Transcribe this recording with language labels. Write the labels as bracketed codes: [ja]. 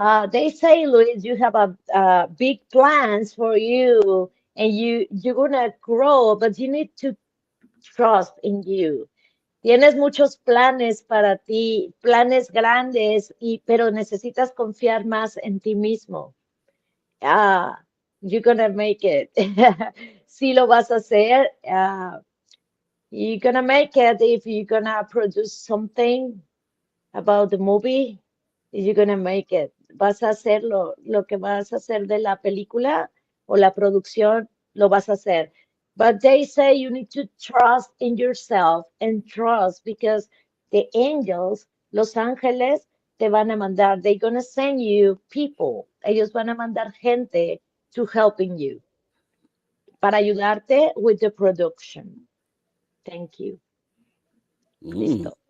[en] They say, Luis, you have a big plans for you, and you're gonna grow, but you need to trust in you. [es] Tienes muchos planes para ti, planes grandes, pero necesitas confiar más en ti mismo. [en] Ah, you're gonna make it. [es] Sí lo vas a hacer. [en] You're gonna make it if you're gonna produce something about the movie. You're gonna make it. [es] Vas a hacer lo que vas a hacer de la película o la producción, lo vas a hacer. [en] But they say you need to trust in yourself and trust because the angels, [es] los ángeles, te van a mandar. [en] They're gonna send you people. [es] Ellos van a mandar gente [en] to helping you [es] para ayudarte [en] with the production. Thank you. [es] Listo.